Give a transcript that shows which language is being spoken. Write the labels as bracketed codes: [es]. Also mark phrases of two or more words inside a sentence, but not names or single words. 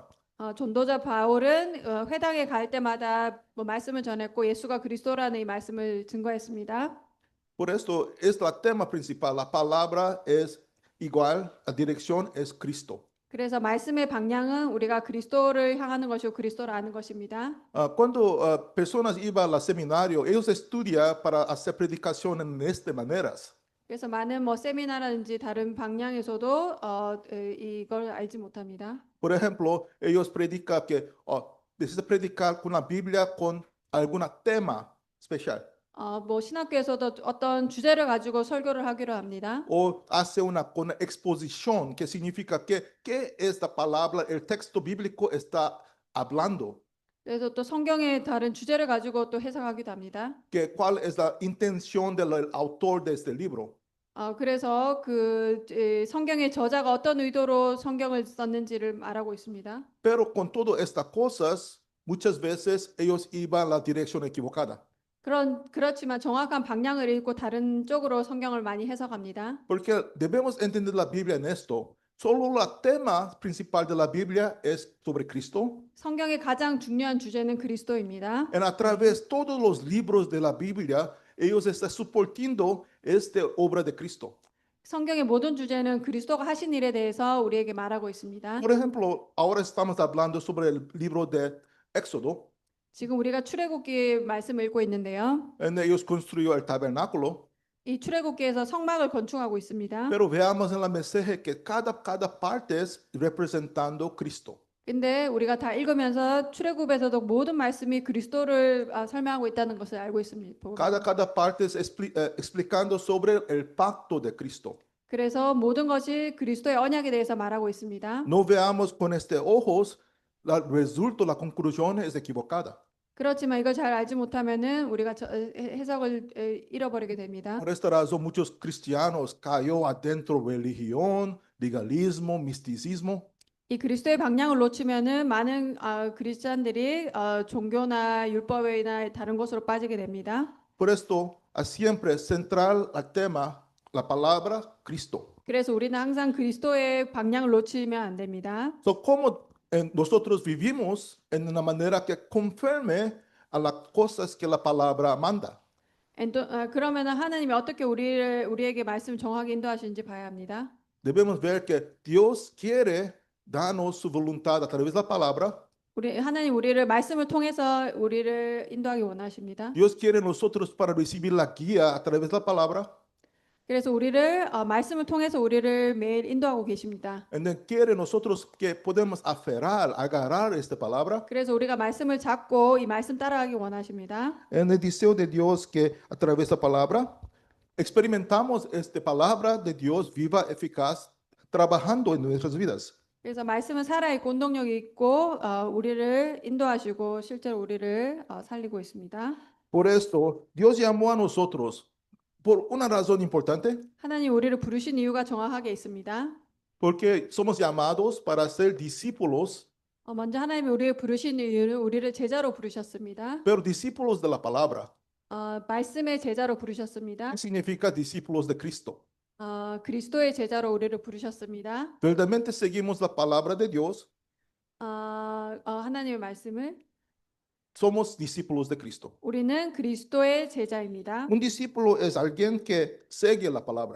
[ko] 전도자 바울은 회당에 갈 때마다 뭐 말씀을 전했고 예수가 그리스도라는 이 말씀을 증거했습니다. [es] Por esto es el tema principal. La palabra es igual, la dirección es Cristo. [ko] 그래서 말씀의 방향은 우리가 그리스도를 향하는 것이고 그리스도를 아는 것입니다. [es] Cuando personas iban al seminario, ellos estudian para hacer predicación en estas maneras. [ko] 그래서 많은 뭐 세미나라든지 다른 방향에서도 이걸 알지 못합니다. [es] Por ejemplo, ellos predican que necesita predicar con la Biblia con algún tema especial. [ko] 뭐 신학교에서도 어떤 주제를 가지고 설교를 하기로 합니다. [es] O hace una exposición que significa que qué es la palabra, el texto bíblico está hablando, [ko] 그래서 또 성경의 다른 주제를 가지고 또 해석하기도 합니다. [es] que cuál es la intención del autor de este libro. [ko] 그래서 그 성경의 저자가 어떤 의도로 성경을 썼는지를 말하고 있습니다. [es] Pero con todas estas cosas, muchas veces ellos iban a la dirección equivocada. [ko] 그렇지만 정확한 방향을 잃고 다른 쪽으로 성경을 많이 해석합니다. [es] Porque debemos entender la Biblia en esto. Solo el tema principal de la Biblia es sobre Cristo. [ko] 성경의 가장 중요한 주제는 그리스도입니다. [es] Y a través de todos los libros de la Biblia, ellos están soportando esta obra de Cristo. [ko] 성경의 모든 주제는 그리스도가 하신 일에 대해서 우리에게 말하고 있습니다. [es] Por ejemplo, ahora estamos hablando sobre el libro de Éxodo. [ko] 지금 우리가 출애굽기 말씀을 읽고 있는데요. [es] En ellos construyó el tabernáculo. [ko] 이 출애굽기에서 성막을 건축하고 있습니다. [es] Pero veamos en la mensaje que cada parte es representando Cristo. [ko] 근데 우리가 다 읽으면서 출애굽에서도 모든 말씀이 그리스도를 설명하고 있다는 것을 알고 있습니다. [es] Cada parte es explicando sobre el pacto de Cristo. [ko] 그래서 모든 것이 그리스도의 언약에 대해서 말하고 있습니다. [es] No veamos con este ojos, el resultado, la conclusión es equivocada. [ko] 그렇지만 이걸 잘 알지 못하면은 우리가 해석을 잃어버리게 됩니다. [es] Por esta razón, muchos cristianos cayó adentro religión, legalismo, misticismo. [ko] 이 그리스도의 방향을 놓치면은 많은 크리스찬들이 종교나 율법이나 다른 것으로 빠지게 됩니다. [es] Por esto, siempre central al tema, la palabra Cristo. [ko] 그래서 우리는 항상 그리스도의 방향을 놓치면 안 됩니다. [es] So, como nosotros vivimos en una manera que conforme a las cosas que la palabra manda. [ko] 그러면은 하나님이 어떻게 우리에게 말씀을 정확히 인도하시는지 봐야 합니다. [es] Debemos ver que Dios quiere darnos su voluntad a través de la palabra. [ko] 하나님 우리를 말씀을 통해서 우리를 인도하기 원하십니다. [es] Dios quiere nosotros para recibir la guía a través de la palabra. [ko] 그래서 우리를 말씀을 통해서 우리를 매일 인도하고 계십니다. [en] And then [es] quiere nosotros que podemos agarrar esta palabra. [ko] 그래서 우리가 말씀을 잡고 이 말씀 따라가기 원하십니다. [es] En el deseo de Dios que a través de la palabra experimentamos esta palabra de Dios viva, eficaz, trabajando en nuestras vidas. [ko] 그래서 말씀은 살아있고 운동력이 있고 우리를 인도하시고 실제로 우리를 살리고 있습니다. [es] Por esto, Dios llamó a nosotros por una razón importante, [ko] 하나님 우리를 부르신 이유가 정확하게 있습니다. [es] porque somos llamados para ser discípulos, [ko] 먼저 하나님이 우리를 부르신 이유는 우리를 제자로 부르셨습니다. [es] pero discípulos de la palabra. [ko] 말씀의 제자로 부르셨습니다. [es] ¿Qué significa discípulos de Cristo? [ko] 그리스도의 제자로 우리를 부르셨습니다. [es] Verdaderamente seguimos la palabra de Dios, [ko] 하나님의 말씀을 [es] somos discípulos de Cristo. [ko] 우리는 그리스도의 제자입니다. [es] Un discípulo es alguien que sigue la palabra.